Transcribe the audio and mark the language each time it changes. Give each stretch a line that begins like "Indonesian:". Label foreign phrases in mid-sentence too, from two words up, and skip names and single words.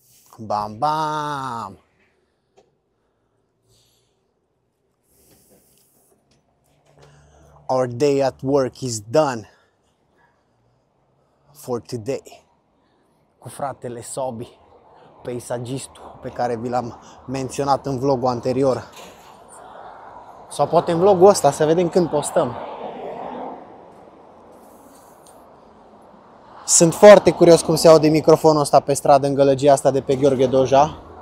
English: Bam, bam! Our day at work is done for today.
Romanian: Cu fratele Sobi, peisagistul pe care vi l-am menționat în vlogul anterior. Sau poate în vlogul ăsta, să vedem când postăm. Sunt foarte curios cum se aude microfonul ăsta pe stradă în gălăgia asta de pe Gheorghe Doja.